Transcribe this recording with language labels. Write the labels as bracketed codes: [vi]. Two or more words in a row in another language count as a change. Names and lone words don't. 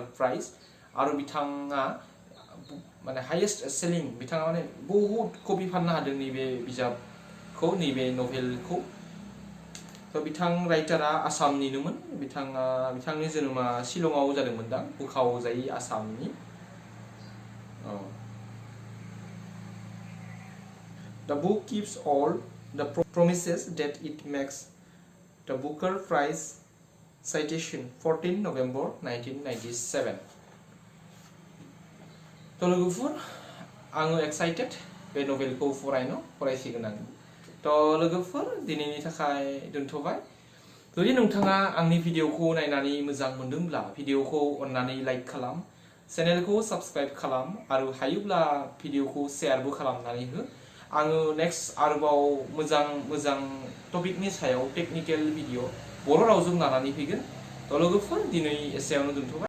[brx] प्राइज आरो बिथाङा माने [en] highest selling [brx] बिथाङा माने बहुत कपि फाननो हादों नैबे बिजाबखौ नैबे नभेलखौ थ' बिथां राइटारा आसामनिनोमोन बिथांनि जोनोमा शिलंआव जादोंमोन दां बुखावजायि आसामनि [en] The book keeps all the promises that it makes. The Booker Prize citation 14 November 1997. [brx] थ' लोगोफोर आङो एक्साइटेड बे नभेलखौ फरायसिगोन आङो थ' लोगोफोर दिनैनि थाखाय दोनथ'बाय जुदि नोंथाङा आंनि भिडिअखौ नायनानै मोजां मोनदोंब्ला भिडिअखौ अन्नानै लाइक खालाम चेनेलखौ साबस्क्राइब खालाम आरो हायोब्ला भिडिअखौ शेयारबो खालामनानै हो आङो नेक्स्ट आरोबाव मोजां टपिकनि सायाव [en] technical video [brx] बर' रावजों लानानै फैगोन थ' लोगोफोर दिनै एसेयावनो दोनथ'बाय